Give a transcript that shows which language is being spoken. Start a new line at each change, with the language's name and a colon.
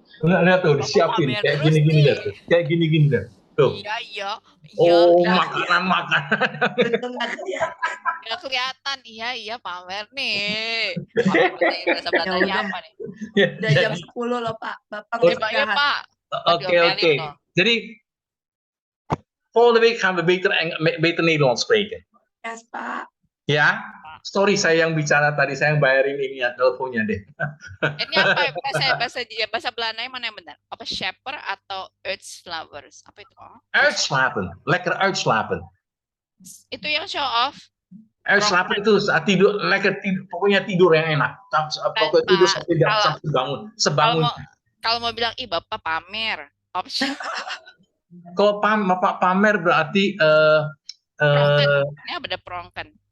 Indonesian: Lihat tuh, disiapin kayak gini lihat tuh. Kayak gini tuh. Iya. Oh, makanan. Nggak kelihatan. Iya, pamer nih. Bahasa Belandanya apa nih? Udah jam 10 loh, Pak. Bapak Ya, Pak. Oké.
Dutch: Jadi, volgende week gaan we beter Nederlands spreken. Yes, Pak.
Indonesian: Ya, sorry saya yang bicara tadi, saya yang bayarin ini ya, teleponnya deh. Ini apa ya? Bahasa Belandanya mana yang benar? Apa shaper atau uitslapers? Apa itu?
Dutch: Uitslapen, lekker uitslapen.
Indonesian: Itu yang show off. Uitslapen itu saat tidur, lekker tidur, pokoknya tidur yang enak. Pokoknya tidur sampai bangun, sebangun. Kalau mau bilang, Bapak pamer. Kalau Bapak pamer berarti ini ada prongken.